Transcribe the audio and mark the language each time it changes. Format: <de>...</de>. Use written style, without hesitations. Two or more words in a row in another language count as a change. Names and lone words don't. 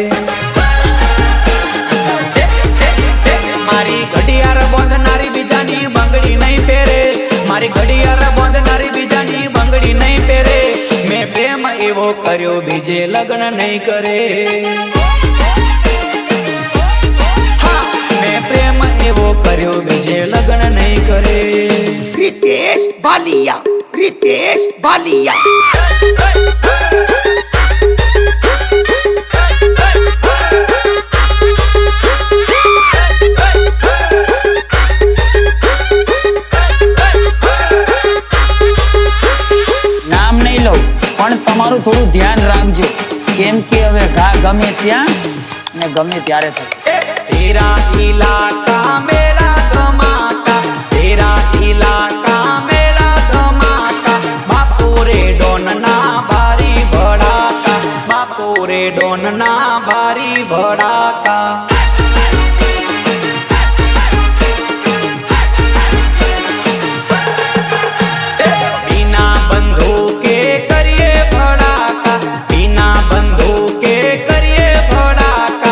<gu>મારી ઘડિયાળ બાંધનારી બીજાની બંગડી નહીં પહેરે, મારી ઘડિયાળ બાંધનારી બીજાની બંગડી નહીં પહેરે. મેં પ્રેમ એવો કર્યો બીજે લગ્ન નહીં કરે. હા, મેં પ્રેમ એવો કર્યો બીજે લગ્ન નહીં કરે. रितेश बालिया, रितेश बालिया, નામ નહીં લઉં પણ તમારું થોડું ધ્યાન રાખજો, કેમ કે હવે ઘા ગમે ત્યાં ને ગમે ત્યારે થશે.</gu> <hi>तेरा इलाका मेरा धमाका, तेरा इलाका मेरा धमाका.</hi> <gu>બાપુ રે ડોન ના ભારી ભડાકા, બાપુ રે ડોન ના ભારી ભડાકા. બિના બંદૂકે કરીએ ભડાકા, બિના બંદૂકે કરીએ ભડાકા.</gu>